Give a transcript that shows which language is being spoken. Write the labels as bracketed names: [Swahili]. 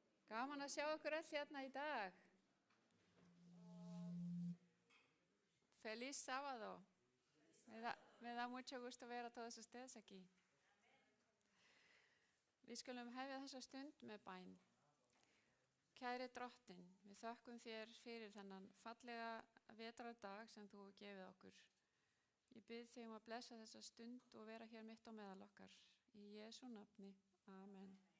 [Icelandic] Gaman að sjá ykkur öll hérna í dag. [Spanish] Feliz sábado. Me da mucho gusto ver a todos ustedes aquí. [Icelandic] Við skulum hefja þessa stund með bæn. Kæri Drottinn, við þökkum þér fyrir þennan fallega vetrardag sem þú hefur gefið okkur. Ég bið þig að blessa þessa stund og vera hér mitt á meðal okkar. Í Jesú nafni. Amen.